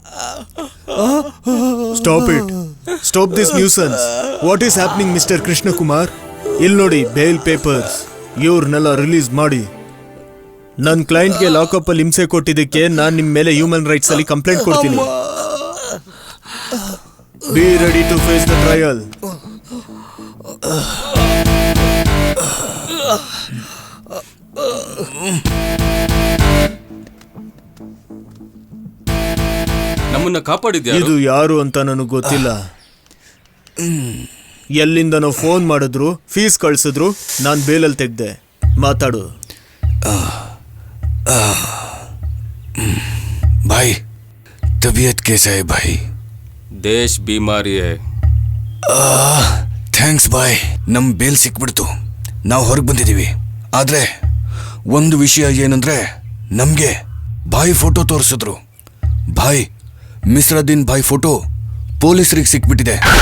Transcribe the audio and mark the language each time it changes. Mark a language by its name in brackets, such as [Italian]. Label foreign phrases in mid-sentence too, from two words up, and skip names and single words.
[English] Stop it. Stop this nuisance. What is happening, Mr. Krishna Kumar? [Kannada] ಇಲ್ಲಿ ನೋಡಿ, ಬೇಲ್ ಪೇಪರ್ಸ್. ಇವ್ರನ್ನೆಲ್ಲ ರಿಲೀಸ್ ಮಾಡಿ. ನನ್ನ ಕ್ಲೈಂಟ್ಗೆ ಲಾಕಪ್ ಅಲ್ಲಿ ಹಿಂಸೆ ಕೊಟ್ಟಿದ್ದಕ್ಕೆ ನಾನು ನಿಮ್ಮ ಮೇಲೆ [English] human rights [Kannada] ಅಲ್ಲಿ ಕಂಪ್ಲೇಂಟ್ ಕೊಡ್ತೀನಿ. [English] be ready to face the trial. [Kannada] ನಮ್ಮನ್ನ ಕಾಪಾಡಿದ್ಯಾ? ಇದು ಯಾರು ಅಂತ ನನಗೆ ಗೊತ್ತಿಲ್ಲ. ಎಲ್ಲಿಂದನೋ ಫೋನ್ ಮಾಡಿದ್ರು, ಫೀಸ್ ಕಳ್ಸಿದ್ರು, ನಾನು ಬೇಲಲ್ಲಿ ತೆಗ್ದೆ. ಮಾತಾಡು. [Hindi] भाई तबीयत कैसा है भाई? देश बीमारी है. [Kannada] ಥ್ಯಾಂಕ್ಸ್ ಬಾಯ್. ನಮ್ಮ ಬೇಲ್ ಸಿಕ್ಬಿಡ್ತು, ನಾವು ಹೊರಗೆ ಬಂದಿದ್ದೀವಿ. ಆದರೆ ಒಂದು ವಿಷಯ ಏನಂದ್ರೆ, ನಮಗೆ ಭಾಯ್ ಫೋಟೋ ತೋರಿಸಿದ್ರು. ಭಾಯ್ ಮಿಸ್ರಾದೀನ್ ಭಾಯ್ ಫೋಟೋ ಪೊಲೀಸರಿಗೆ ಸಿಕ್ಬಿಟ್ಟಿದೆ.